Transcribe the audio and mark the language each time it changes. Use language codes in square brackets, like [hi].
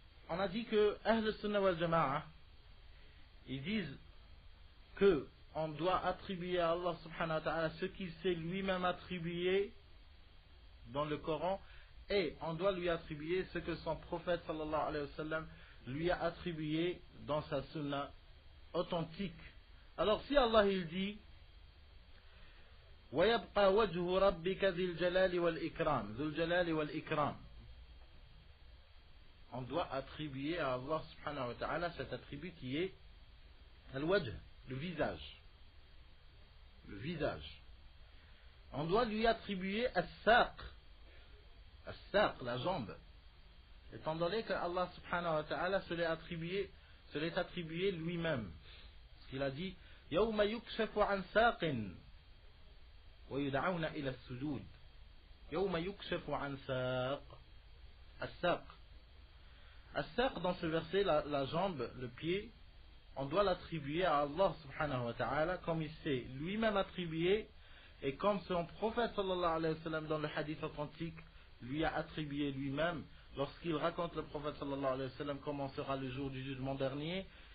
[fr] On a dit que Ahl Sunnah wal Jama'a, ils disent que on doit attribuer à Allah subhanahu wa ta'ala ce qu'il s'est lui-même attribué dans le Coran, et on doit lui attribuer ce que son prophète sallallahu alayhi wa sallam lui a attribué dans sa sunna authentique. Alors si Allah il dit [ar] وَيَبْقَى وَجْهُ رَبِّكَ ذِي الْجَلَالِ وَالْإِكْرَامِ ذُو الْجَلَالِ وَالْإِكْرَامِ, [fr] on doit attribuer à Allah subhanahu wa ta'ala cet attribut qui est al-wajh, le visage. Le visage. On doit lui attribuer as-saq, la jambe. Étant donné que Allah subhanahu wa ta'ala se l'est attribué lui-même. Parce qu'il a dit [ar] يَوْمَ يُكْشَفُ عَنْ سَاقٍ وَيُدْعَوْنَ إِلَى السُّجُودِ يَوْمَ يُكْشَفُ عَنْ سَاقٍ. [fr] As-saq. As-saq, dans ce verset, la jambe, le pied, on doit l'attribuer à Allah subhanahu wa ta'ala comme il s'est lui-même attribué et comme son prophète sallallahu alayhi wa sallam dans le hadith authentique lui a attribué lui-même lorsqu'il raconte le prophète sallallahu alayhi wa sallam comment sera le jour du jugement dernier.